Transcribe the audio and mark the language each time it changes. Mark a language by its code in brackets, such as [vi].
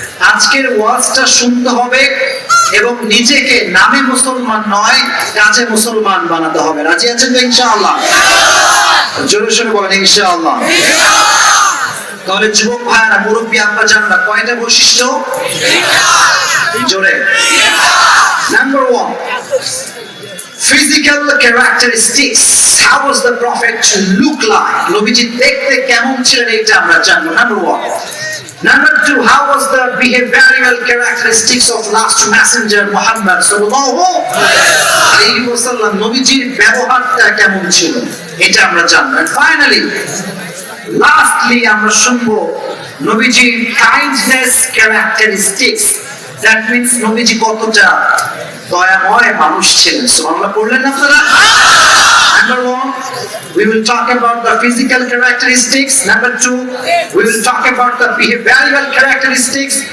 [bn] আজকের ওয়াজটা শুনতে হবে এবং নিজেকে নামে মুসলমান নয়, কাজে মুসলমান বানাতে হবে। রাজি আছেন তো ইনশাআল্লাহ? জোরে সোরে বলেন ইনশাআল্লাহ। তাহলে যুবক ভাইরা, মুরব্বী আব্বা জানরা, কয়টা বৈশিষ্ট্য? জোরে। [en] Number 1, physical characteristics. How was the prophet to look like? [bn] নবীজি দেখতে কেমন ছিলেন এটা আমরা জানবো। [en] Number 1. Number 2, how was the behavioral characteristics of last messenger Muhammad sallallahu alaihi wasallam? [bn] নবীজির ব্যবহারটা কেমন ছিল এটা আমরা জানবো। [en] And finally, lastly, [bn] আমরা শুনবো নবীজির [en] kindness characteristics. That means [bn] নবীজি কতটা দয়াময় মানুষ ছিলেন। সুবহানাল্লাহ পড়লেন আপনারা? [en] Number 1, we will talk about the physical characteristics. Number 2, we will talk about the behavioral characteristics.